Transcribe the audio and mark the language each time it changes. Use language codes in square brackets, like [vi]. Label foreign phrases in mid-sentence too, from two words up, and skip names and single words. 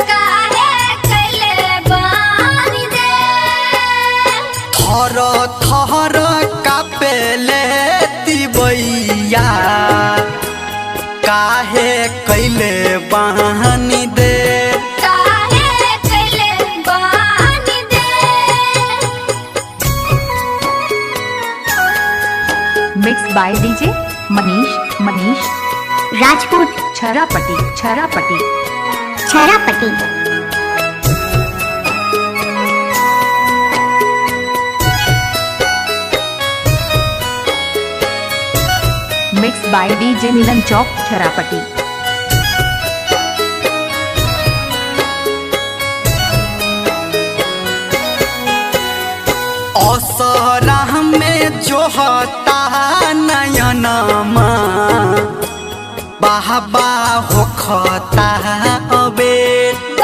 [bho] थर थर कपेले तिबैया काहे कैले बहानी देर। [en] Mixed by DJ Manish Rajput, Charapati. Charapati. Mixed by DJ Milan Chowk, Charapati. [bho] असरा में जोहता नयनमा बाबा होखता अबेर।